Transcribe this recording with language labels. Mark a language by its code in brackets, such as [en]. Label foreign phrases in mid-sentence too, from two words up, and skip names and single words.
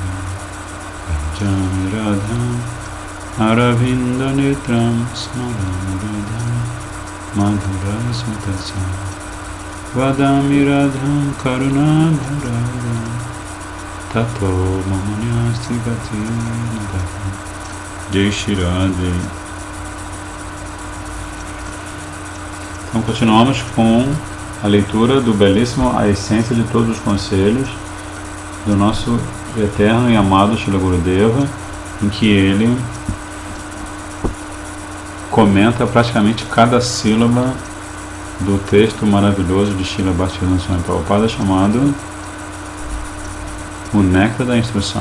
[sa] Jami Radham Aravinda Netram Smaram Radham Madhura Smatasam Vadami Radham Karuna Dharadam Tato Mamanyasti Gati Nadham Jai Shri Radhe. [pt] Então continuamos com a leitura do belíssimo A Essência de Todos os Conselhos do nosso eterno e amado Srila Gurudeva, em que ele comenta praticamente cada sílaba do texto maravilhoso de Srila Bhaktivedanta Swami Prabhupada chamado O Néctar da Instrução.